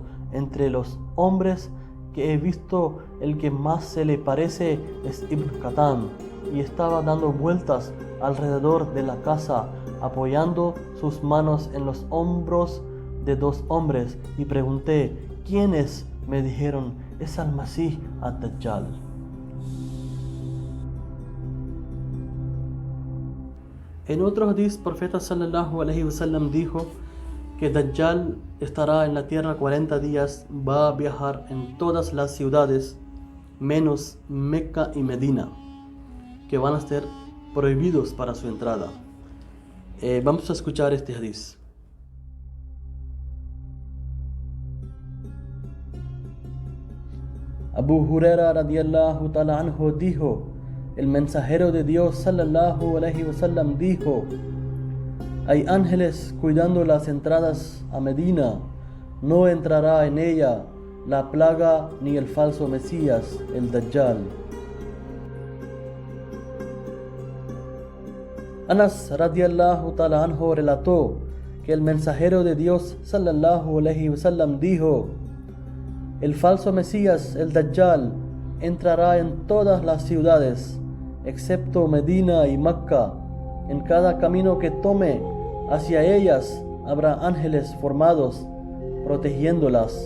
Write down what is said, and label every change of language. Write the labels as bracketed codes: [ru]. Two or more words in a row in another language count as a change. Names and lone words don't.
[es] Entre los hombres que he visto, el que más se le parece es Ibn Qatán, y estaba dando vueltas alrededor de la casa, apoyando sus manos en los hombros de 2 hombres. Y pregunté, ¿quién es? Me dijeron, es al-Masih ad-Dajjal. En otro hadith, el profeta [ar] صلى الله عليه وسلم [es] dijo que Dajjal estará en la tierra 40 días, va a viajar en todas las ciudades, menos Mecca y Medina, que van a ser prohibidos para su entrada. Vamos a escuchar este hadith. Abu Huraira [ar] رضي الله تعالى عنه [es] dijo, el mensajero de Dios [ar] صلى الله عليه وسلم [es] dijo, hay ángeles cuidando las entradas a Medina, no entrará en ella la plaga ni el falso Mesías, el Dajjal. Anas [ar] رضي الله تعالى عنه [es] relató que el mensajero de Dios [ar] صلى الله عليه وسلم [es] dijo, el falso Mesías, el Dajjal, entrará en todas las ciudades, excepto Medina y Mecca. En cada camino que tome hacia ellas habrá ángeles formados, protegiéndolas.